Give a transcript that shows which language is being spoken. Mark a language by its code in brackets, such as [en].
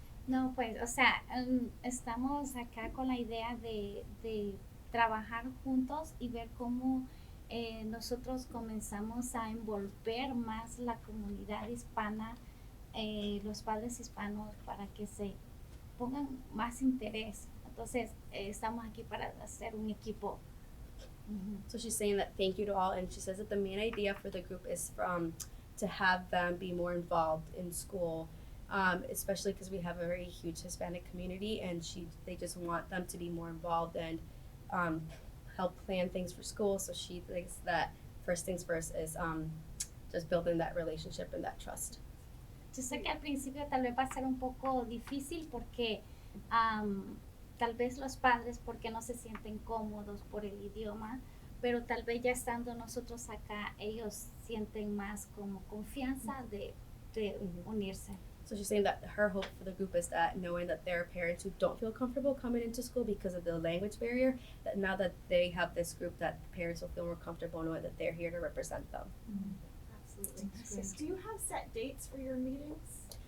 [es] No, pues, o sea, estamos acá con la idea de trabajar juntos y ver cómo nosotros comenzamos a envolver más la comunidad hispana, los padres hispanos, para que se pongan más interés. Entonces, estamos aquí para hacer un equipo. [en] So she's saying that thank you to all, and she says that the main idea for the group is to have them be more involved in school, especially because we have a very huge Hispanic community, and they just want them to be more involved and help plan things for school. So she thinks that first things first is just building that relationship and that trust. [es] Yo sé que al principio tal vez va a ser un poco difícil porque tal vez los padres porque no se sienten cómodos por el idioma, pero tal vez ya estando nosotros acá ellos sienten más como confianza de unirse. [en] So she's saying that her hope for the group is that knowing that there are parents who don't feel comfortable coming into school because of the language barrier, that now that they have this group, that parents will feel more comfortable knowing that they're here to represent them. Absolutely. Do you have set dates for your meetings?